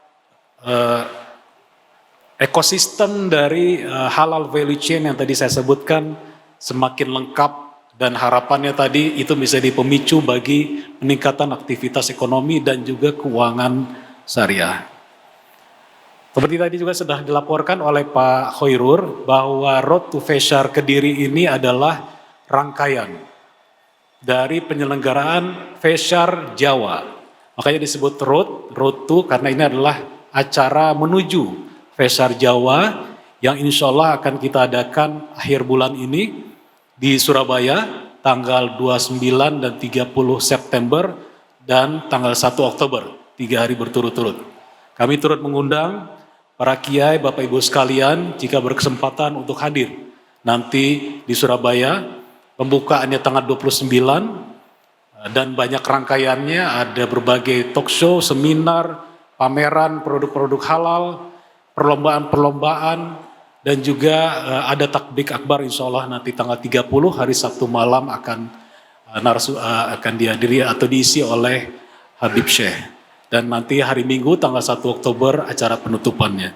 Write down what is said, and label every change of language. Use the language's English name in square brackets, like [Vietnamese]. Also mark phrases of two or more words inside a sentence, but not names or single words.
[Indonesian] ekosistem dari [English] halal value chain [Indonesian] yang tadi saya sebutkan semakin lengkap, dan harapannya tadi itu bisa jadi pemicu bagi peningkatan aktivitas ekonomi dan juga keuangan syariah. Seperti tadi juga sudah dilaporkan oleh Pak Khairur bahwa Road to Feshare Kediri ini adalah rangkaian dari penyelenggaraan Feshare Jawa. Makanya disebut [English] road to, [Indonesian] karena ini adalah acara menuju Feshare Jawa yang [Arabic] insya Allah [Indonesian] akan kita adakan akhir bulan ini di Surabaya tanggal 29 dan 30 September dan tanggal 1 Oktober, 3 hari berturut-turut. Kami turut mengundang para kiai, Bapak Ibu sekalian, jika berkesempatan untuk hadir nanti di Surabaya. Pembukaannya tanggal 29 dan banyak rangkaiannya, ada berbagai [English] talk show, [Indonesian] seminar, pameran produk-produk halal, perlombaan-perlombaan, dan juga ada takbik akbar [Arabic] insya Allah [Indonesian] nanti tanggal 30 hari Sabtu malam akan dihadiri atau diisi oleh Habib Syekh. Dan nanti hari Minggu tanggal 1 Oktober acara penutupannya.